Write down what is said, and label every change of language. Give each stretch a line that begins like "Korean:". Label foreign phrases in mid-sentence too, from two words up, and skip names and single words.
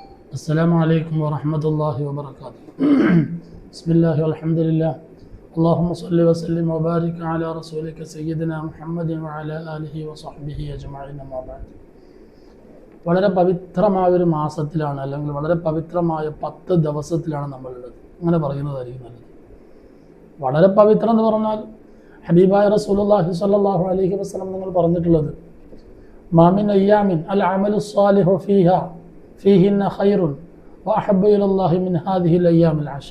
Arabic: السلام عليكم ورحمة الله وبركاته. بسم الله والحمد لله. اللهم صل وسلم وبارك على رسولك سيدنا محمد وعلى آله وصحبه أجمعين ما بعد.
Malayalam: വളരെ പവിത്രമായ ഒരു മാസത്തിലാണ് അല്ലെങ്കിൽ വളരെ പവിത്രമായ 10 ദിവസത്തിലാണ് നമ്മളുള്ളത്. അങ്ങനെ പറയുന്നതായിരിക്കും നല്ലത്. വളരെ പവിത്രം എന്ന് പറഞ്ഞാൽ ഹബീബായ റസൂലുള്ളാഹി
Arabic: صلى الله عليه وسلم
Malayalam: നിങ്ങൾ പറഞ്ഞിട്ടുള്ളത്
Arabic: ما من أيام العمل الصالح فيها فيهن خير وأحب إلى الله من هذه الأيام العشر.